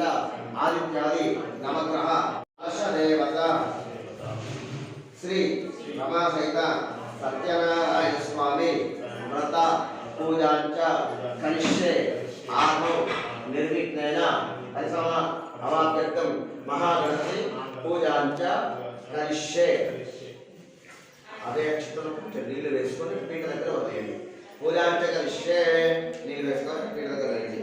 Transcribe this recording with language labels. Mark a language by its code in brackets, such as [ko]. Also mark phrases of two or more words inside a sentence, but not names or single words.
[sa] आदित्यादि नवग्रह अशदेवता श्री रमा सहित सत्यनारायण स्वामी व्रत पूजांच करिष्ये आहो निर्विघ्नेन परिसम अवाप्यर्थं महागणपति पूजांच करिष्ये [te] అదే అక్షతలు నీళ్ళు వేసుకొని పీట దగ్గర వదిలేయండి. [sa] పూజాంచ కరిష్యే [te] నీళ్ళు వేసుకొని పీట దగ్గర వేయండి.